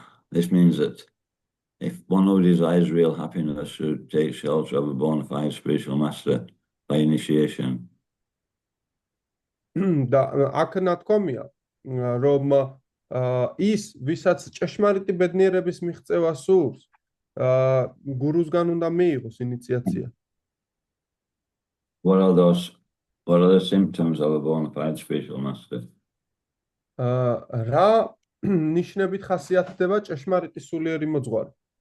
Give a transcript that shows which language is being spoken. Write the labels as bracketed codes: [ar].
[en] This means that if one who desires real happiness should take shelter of a bona fide spiritual master by initiation. [ka] და აქ ნათქვამია, რომ ის, ვისაც ჭეშმარიტი ბედნიერების მიღწევა სურს, გურუსგან უნდა მიიღოს ინიციაცია. [en] What are the symptoms of a bona fide spiritual master? [ka] რა ნიშნებით ხასიათდება ჭეშმარიტი სულიერი მოძღვარი?